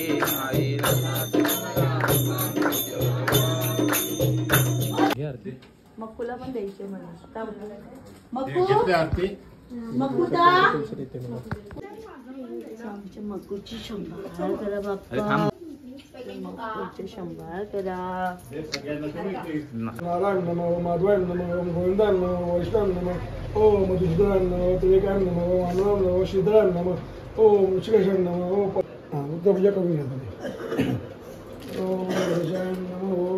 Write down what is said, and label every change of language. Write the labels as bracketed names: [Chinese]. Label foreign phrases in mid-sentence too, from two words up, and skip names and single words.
[Marathi] मक्कूला पण द्यायचे मला आरती मक्कूदा आमच्या मक्कूची शंभर करा बाप्पा मक्कूचे शंभर करा [Sanskrit] नारायण नमो माधवाय नमो गोविंदाय नमो वैष्णव नमो ओम मधुसूदनाय नमो त्रिविक्रमाय नमो मानवाय नमो श्रीधराय नमो ओम ऋषिकेशाय नमो ओम [Marathi] पूजा करून घ्या तुम्ही [Sanskrit] ओम ऋषिकेशाय नमो